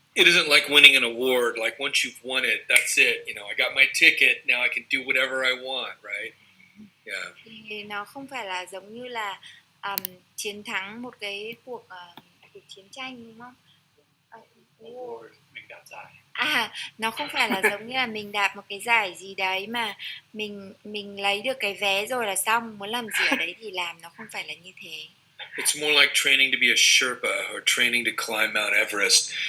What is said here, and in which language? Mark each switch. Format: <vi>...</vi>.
<en>It isn't like winning an award. Like once you've won it, that's it. You know, I got my ticket. Now I can do whatever I want, right? Yeah.</en> <vi>Thì nó không phải là giống như là chiến thắng một cái cuộc chiến tranh, đúng không? Mình đạt giải. Nó không phải là giống như là mình đạt một cái giải gì đấy mà mình lấy được cái vé rồi là xong, muốn làm gì ở đấy thì làm, nó không phải là như thế.</vi> <en>It's more like training to be a Sherpa or training to climb Mount Everest.</en>